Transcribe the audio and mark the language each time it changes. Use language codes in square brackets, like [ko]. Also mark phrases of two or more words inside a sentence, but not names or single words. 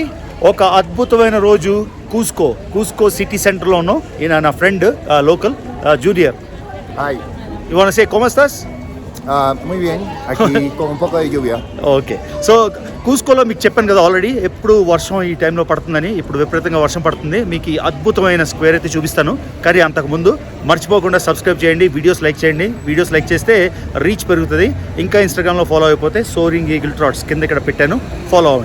[te] ఒక అద్భుతమైన రోజు కూస్కో సిటీ సెంటర్లో ఉన్నాం. ఈయన నా ఫ్రెండ్ లోకల్ జూనియర్. [en] Hi. You want to say [es] ¿cómo estás? Muy bien. Aquí con un poco de lluvia. [te] ఓకే. సో కూస్కోలో మీకు చెప్పాను కదా ఆల్రెడీ, ఎప్పుడు వర్షం ఈ టైంలో పడుతుందని. ఇప్పుడు విపరీతంగా వర్షం పడుతుంది. మీకు ఈ అద్భుతమైన స్క్వేర్ అయితే చూపిస్తాను. కానీ అంతకుముందు మర్చిపోకుండా సబ్స్క్రైబ్ చేయండి, వీడియోస్ లైక్ చేయండి. వీడియోస్ లైక్ చేస్తే రీచ్ పెరుగుతుంది. ఇంకా ఇన్స్టాగ్రామ్లో ఫాలో అయిపోతే సోరింగ్ ఈగిల్ ట్రాట్స్ కింద ఇక్కడ పెట్టాను, ఫాలో అవ్వండి.